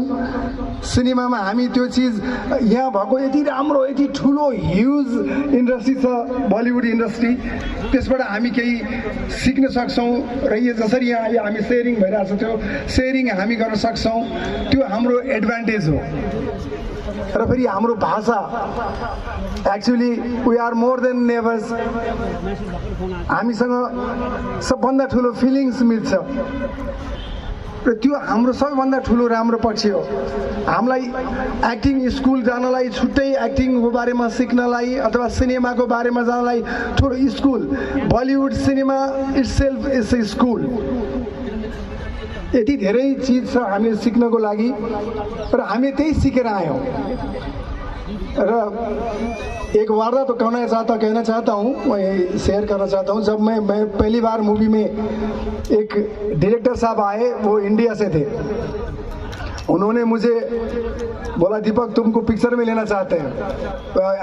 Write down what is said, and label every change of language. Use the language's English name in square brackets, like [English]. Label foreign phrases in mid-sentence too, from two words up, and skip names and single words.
[Nepali] सिनेमामा हामी त्यो चिज यहाँ भएको यति राम्रो यति ठुलो [English] huge industry [Nepali] छ बलिउड इन्डस्ट्री, त्यसबाट हामी केही सिक्न सक्छौँ र यो जसरी यहाँ अहिले हामी सेयरिङ भइरहेको छ त्यो सेयरिङ हामी गर्न सक्छौँ, त्यो हाम्रो एडभान्टेज हो। र फेरि हाम्रो भाषा [English] actually we are more than neighbours, [Nepali] हामीसँग सबभन्दा ठुलो फिलिङ्स मिल्छ र त्यो हाम्रो सबैभन्दा ठुलो राम्रो पक्ष हो। हामीलाई [English] acting school [Nepali] जानलाई, छुट्टै एक्टिङको बारेमा सिक्नलाई अथवा सिनेमाको बारेमा जानलाई ठुलो स्कुल, बलिउड सिनेमा [English] itself is a school. [Nepali] यति धेरै चिज छ हामी सिक्नको लागि र हामी त्यही सिकेर आयौँ। [Hindi] र एक वारदात कहना चाहता हूँ, मैं शेयर करना चाहता हूँ। जब मैं पहली बार मूवी में एक डायरेक्टर साहब आए, वो इंडिया से थे। उन्होंने मुझे बोला दीपक तुमको पिक्चर में लेना चाहते हैं।